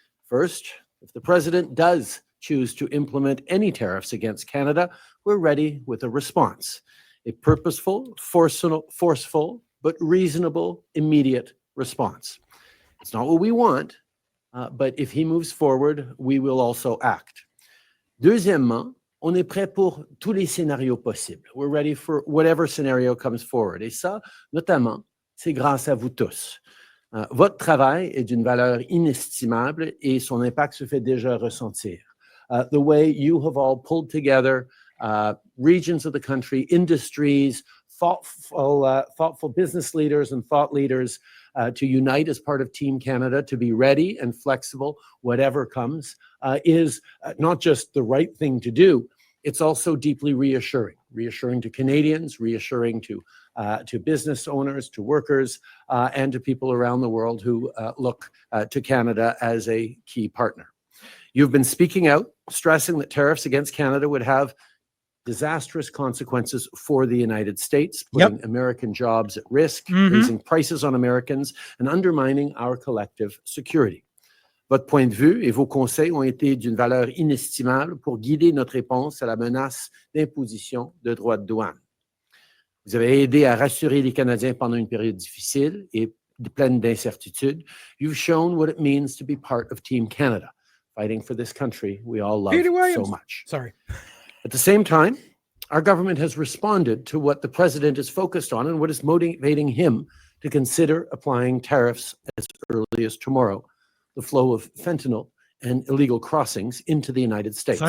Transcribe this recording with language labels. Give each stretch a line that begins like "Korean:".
English: First, if the president does choose to implement any tariffs against Canada, we're ready with a response, a purposeful, forceful, but reasonable, immediate response. It's not what we want, but if he moves forward, we will also act.
French: Deuxièmement, on est prêt pour tous les scénarios possibles.
English: We're ready for whatever scenario comes forward.
French: Et ça, notamment, c'est grâce à vous tous. Votre travail est d'une valeur inestimable et son impact se fait déjà ressentir.
English: The way you have all pulled together regions of the country, industries, thoughtful business leaders and thought leaders to unite as part of Team Canada, to be ready and flexible, whatever comes, is not just the right thing to do, it's also deeply reassuring to Canadians, reassuring to business owners, to workers, and to people around the world who look to Canada as a key partner. You've been speaking out, stressing that tariffs against Canada would have disastrous consequences for the United States, putting American jobs at risk, raising prices on Americans, and undermining our collective security.
French: Votre point de vue et vos conseils ont été d'une valeur inestimable pour guider notre réponse à la menace d'imposition de droits de douane. Vous avez aidé à rassurer les Canadiens pendant une période difficile et pleine d'incertitudes.
English: You've shown what it means to be part of Team Canada, fighting for this country we all love so much. Sorry. At the same time, our government has responded to what the president is focused on and what is motivating him to consider applying tariffs as early as tomorrow, the flow of fentanyl and illegal crossings into the United States.